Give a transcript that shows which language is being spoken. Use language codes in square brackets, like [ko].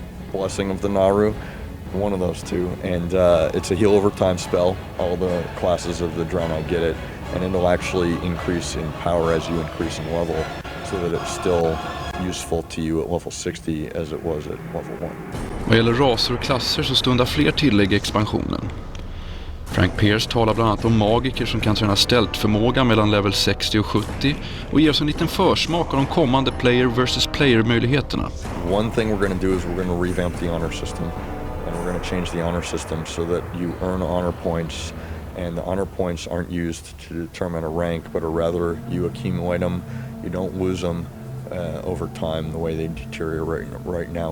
[en] Blessing of the Naru, one of those two. And it's a heal over time spell. All the classes of the Draenei get it, and it'll actually increase in power as you increase in level, so that it's still useful to you at level 60 as it was at level 1. [sv] Vad gäller raser och klasser så stundar fler tillägg i expansionen. Frank Pearce talar bland annat om magiker som kan träna stealth-förmåga mellan level 60 och 70 och ger oss en liten försmak av de kommande player versus player-möjligheterna. [en] One thing we're going to do is we're going to revamp the honor system, and we're going to change the honor system so that you earn honor points, and the honor points aren't used to determine a rank, but are rather you accumulate them, you don't lose them over time the way they deteriorate right now.